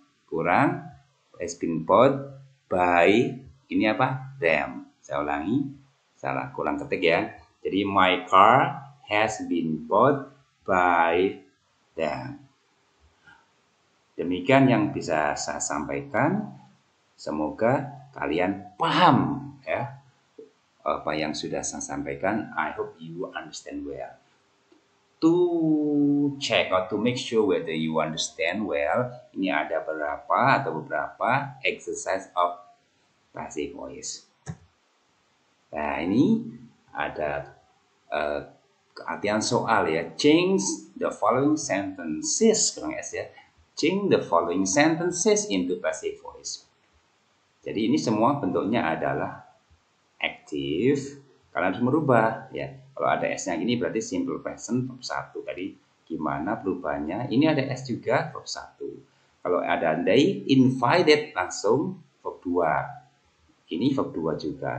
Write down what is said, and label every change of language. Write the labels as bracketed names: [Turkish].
[English] Kurang has been bought by [Indonesian] ini apa? [English] Them. [Indonesian] Saya ulangi, salah kurang ketik ya. Jadi [English] my car has been bought by them. [Indonesian] Demikian yang bisa saya sampaikan. Semoga kalian paham ya apa yang sudah saya sampaikan. [English] I hope you understand well. To check or to make sure whether you understand well, [Indonesian] ini ada beberapa [English] exercise of passive voice. [Indonesian] Nah, ini ada artian soal ya. [English] Change the following sentences, [Indonesian] kurang S ya. [English] Change the following sentences into passive voice. [Indonesian] Jadi ini semua bentuknya adalah active. Kalian harus merubah ya. Kalau ada S-nya gini berarti simple present verb 1. Tadi gimana perubahannya? Ini ada S juga verb 1. Kalau ada they invited langsung verb 2. Ini verb 2 juga.